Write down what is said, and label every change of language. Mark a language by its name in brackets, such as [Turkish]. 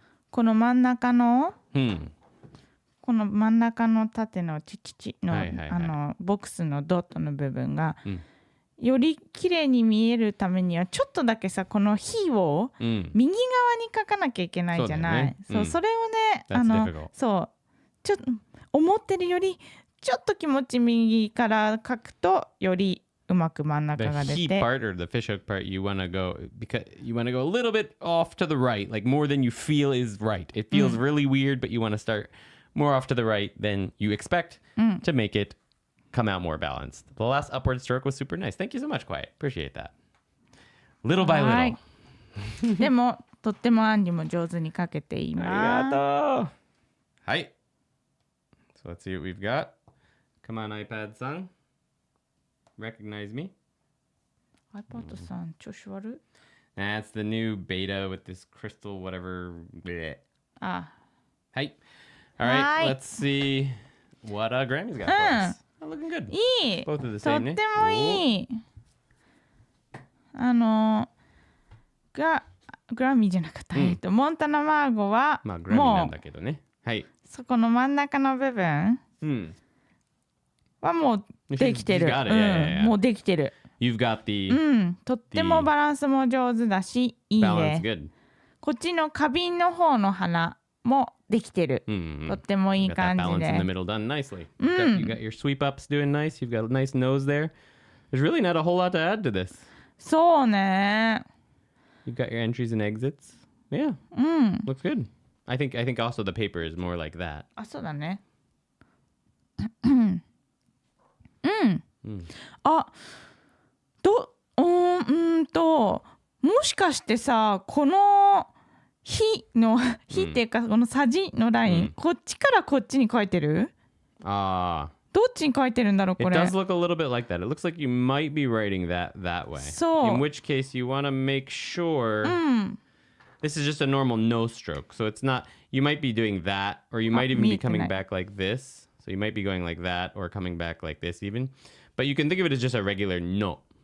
[Japanese] この真ん中の、この真ん中の縦のチの、ボックスのドットの部分が、より綺麗に見えるためにはちょっとだけさこの火を右側に描かなきゃいけないじゃない。それをねそうちょっと思ってるよりちょっと気持ち右から描くとよりうまく真ん中が出て。 [English] The heat part or the fishhook part, you want to go a little bit off to the right, like more than you feel is right. It feels really weird, but you want to start more off to the right than you expect to make it come out more balanced. The last upward stroke was super nice. Thank you so much, Quiet. Appreciate that. Little by little. [Japanese] でもとってもアンディも上手に描けています。ありがとう。はい。 [English] So let's see what we've got. Come on, iPad-san. Recognize me. [Japanese] iPad さん、調子悪い？ [English] That's the new beta with this crystal whatever. Bleh. あ。 [Japanese] はい。 [English] All right, let's see what Grammy's got for us. Oh, looking good. [Japanese] いい。 [English] Both of the same ね。 [Japanese] とってもいい。グラミーじゃなかった。モンタナマーゴはまあグラミーなんだけどね。はい。そこの真ん中の部分はもうできてる。もうできてる。 [English] You've got the [Japanese] とってもバランスも上手だし、いいね。 [English] good. [Japanese] こっちの花瓶の方の花もできてる。とってもいい感じで。 [English] You got that balance in the middle done nicely. You got your sweep ups doing nice. You've got a nice nose there. There's really not a whole lot to add to this. [Japanese] そうね。 [English] You've got your entries and exits. Yeah. Looks good. I think also the paper is more like that. [Japanese] あ、そうだね。あ、もしかしてさ、この火っていうかこのさじのライン、こっちからこっちに書いてる？どっちに書いてるんだろうこれ。 [English] It does look a little bit like that. It looks like you might be writing that way. [Japanese] そう。 [English] In which case you want to make sure this is just a normal no stroke. So it's not, you might be doing that, or you might even be coming back like this. So you might be going like that or coming back like this even. But you can think of it as just a regular no.